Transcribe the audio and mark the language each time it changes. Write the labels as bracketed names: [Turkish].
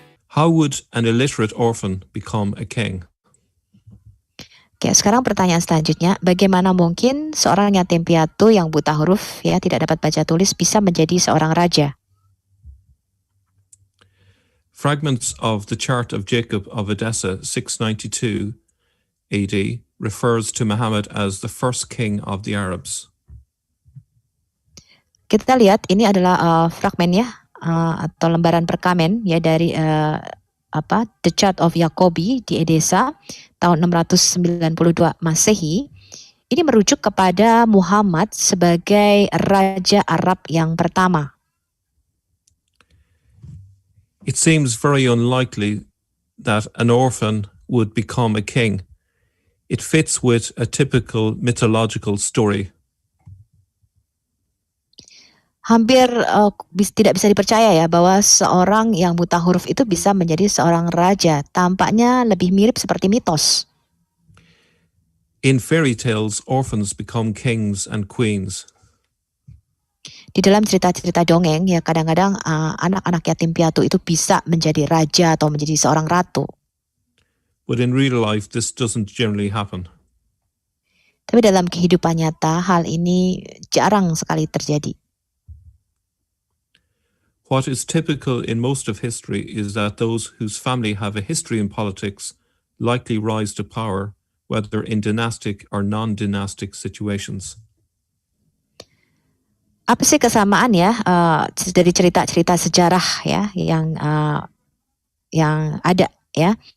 [English] How would an illiterate orphan become a king? [Indonesian] Oke, sekarang pertanyaan selanjutnya, bagaimana mungkin seorang yatim piatu yang buta huruf ya tidak dapat baca tulis bisa menjadi seorang raja? [English] Fragments of the Chart of Jacob of Edessa 692 AD refers to Muhammad as the first king of the Arabs. [Indonesian] Kita lihat ini adalah fragmen ya atau lembaran perkamen ya dari The Chart of Jacobi di Edessa tahun 692 Masehi. Ini merujuk kepada Muhammad sebagai raja Arab yang pertama. [English] It seems very unlikely that an orphan would become a king. It fits with a typical mythological story. [Indonesian] Hampir tidak bisa dipercaya ya bahwa seorang yang buta huruf itu bisa menjadi seorang raja. Tampaknya lebih mirip seperti mitos. [English] In fairy tales, orphans become kings and queens. [Indonesian] Di dalam cerita-cerita dongeng ya kadang-kadang anak-anak yatim piatu itu bisa menjadi raja atau menjadi seorang ratu. [English] But in real life, this doesn't generally happen. [Indonesian] Tapi dalam kehidupan nyata hal ini jarang sekali terjadi. [English] What is typical in most of history is that those whose family have a history in politics likely rise to power, whether in dynastic or non-dynastic situations. [Indonesian] Apa sih kesamaan ya dari cerita-cerita sejarah ya yang ada ya?